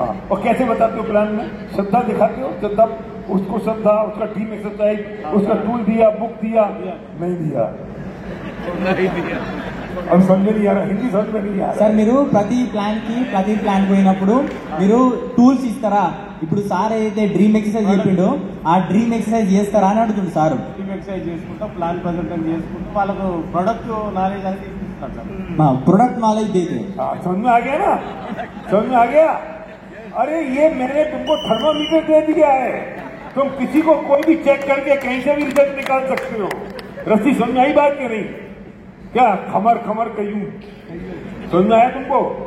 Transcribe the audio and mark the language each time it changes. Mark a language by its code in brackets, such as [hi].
[hi] और कैसे बताते हो प्लान में? श्रद्धा दिखाते हो? श्रद्धा, उसको श्रद्धा, उसका टीम एक्सरसाइज, उसका टूल दिया, बुक दिया? नहीं दिया। अब समझ नहीं आ रहा, हिंदी समझ में नहीं आ रहा। [te] సార్ మీరు ప్రతి ప్లాన్ పోయినప్పుడు మీరు టూల్స్ ఇస్తారా? ఇప్పుడు సార్ ఏదైతే డ్రీమ్ ఎక్సర్సైజ్ చెప్పిండో ఆ డ్రీమ్ ఎక్సర్సైజ్ చేస్తారా అని అడుగుతుంది సార్. టీమ్ ఎక్సర్సైజ్ చేసుకుంటా, ప్లాన్ ప్రజెంటేషన్ చేసుకుంటూ వాళ్ళకు ప్రొడక్ట్ నాలెడ్జ్ అనేది ఇస్తారు సార్. [hi] प्रोडक्ट नॉलेज देते. समझ में आ गया ना? समझ में आ गया? अरे ये मैंने तुमको थर्मोमीटर दे दिया है, तुम किसी को कोई भी चेक करके कहीं से भी रिजल्ट निकाल सकते हो. रस्सी समझ में आई बात की नहीं? क्या खमर खमर कयूं? समझ में आया तुमको?